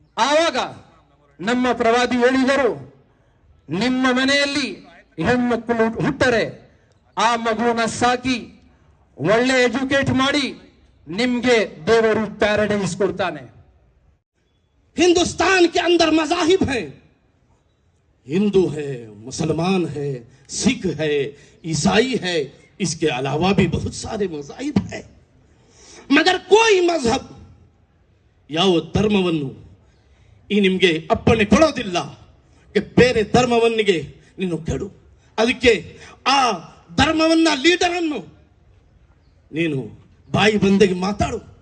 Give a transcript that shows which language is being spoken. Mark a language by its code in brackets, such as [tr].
[kn] ಆವಾಗ ನಮ್ಮ ಪ್ರವಾದಿ ಹೇಳಿದರು, ನಿಮ್ಮ ಮನೆಯಲ್ಲಿ ಹೆಣ್ಮಕ್ಕಳು ಹುಟ್ಟರೆ ಆ ಮಗುವನ್ನ ಸಾಕಿ ಒಳ್ಳೆ ಎಜುಕೇಟ್ ಮಾಡಿ ನಿಮ್ಗೆ ದೇವರು ಪ್ಯಾರಡೈಸ್ ಕೊಡ್ತಾನೆ. [hi] हिंदुस्तान के अंदर मजाहिब हैं, हिंदू है, मुसलमान है, सिख है, ईसाई है, इसके अलावा भी बहुत सारे मजाहिब है. मगर कोई मजहब [kn] ಯಾವ ಧರ್ಮವನ್ನು ಈ ನಿಮಗೆ ಅಪ್ಪಣೆ ಕೊಡೋದಿಲ್ಲ ಬೇರೆ ಧರ್ಮವನ್ನಿಗೆ ನೀನು ಕೆಡು. ಅದಕ್ಕೆ ಆ ಧರ್ಮವನ್ನ ಲೀಡರ್ ಅನ್ನು ನೀನು ಬಾಯಿ ಬಂದೆಗೆ ಮಾತಾಡು.